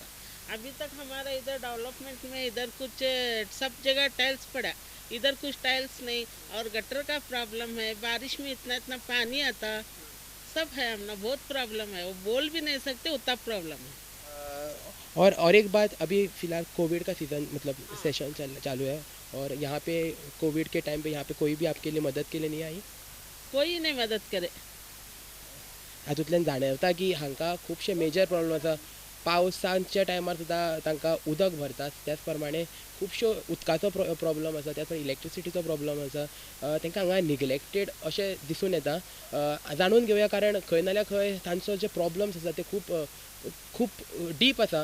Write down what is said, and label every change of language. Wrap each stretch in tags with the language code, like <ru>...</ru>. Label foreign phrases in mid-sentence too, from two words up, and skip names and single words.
<hi>अभी तक हमारा इधर डेवलपमेंट में इधर कुछ सब जगह टाइल्स पड़ा, इधर कुछ टाइल्स नहीं, और गटर का प्रॉब्लम है, बारिश में इतना पानी आता, सब है. हमने बहुत प्रॉब्लम है, वो बोल भी नहीं सकते उतना प्रॉब्लम है. और एक बात, अभी फिलहाल कोविड का सीज़न मतलब सेशन चालू है और यहाँ पे कोविड के टाइम पे यहाँ पे कोई भी आपके लिए मदद के लिए नहीं आई? कोई नहीं मदद करे.</hi> <kok>हातूंतल्यान जाणवता की हांकां खुबशे</kok> <en>major problem</en> <kok>आसा. पावसाच्या टायमार सुद्दां तांकां उदक भरतात, त्याच प्रमाणे खुबश्यो उदकाचो प्रॉब्लम आसा, त्याच प्रमाणे इलेक्ट्रिसिटीचो प्रॉब्लम आसा. तांकां हांगा निग्लेक्टेड अशें दिसून येता. जाणून घेवया, कारण खंय ना जाल्यार खंय तांचो जे प्रॉब्लम्स आसा ते खूब डीप आसा.</kok>